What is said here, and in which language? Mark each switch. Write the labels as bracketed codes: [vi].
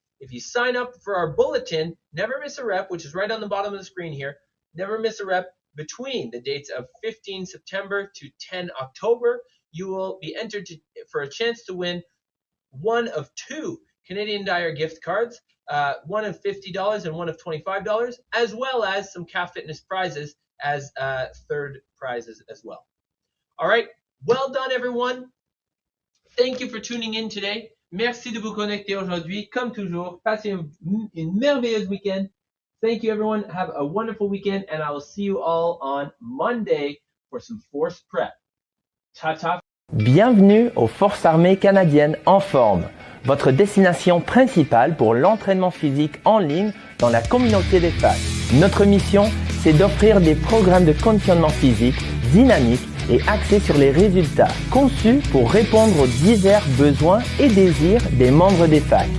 [en] If you sign up for our bulletin, never miss a rep, which is right on the bottom of the screen here, never miss a rep between the dates of 15 September to 10 October, you will be entered for a chance to win one of 2 Canadian Tire gift cards, one of $50 and one of $25, as well as some Calf Fitness prizes as third prizes as well. All right, well done everyone. Thank you for tuning in today. [fr] Merci de vous connecter aujourd'hui. Comme toujours, passez une merveilleuse week-end. [en] Thank you everyone. Have a wonderful weekend and I will see you all on Monday for some force prep. Ta-ta. [fr] Bienvenue aux Forces armées canadiennes en forme, votre destination principale pour l'entraînement physique en ligne dans la communauté des facs. Notre mission, c'est d'offrir des programmes de conditionnement physique dynamiques et axés sur les résultats, conçus pour répondre aux divers besoins et désirs des membres des facs.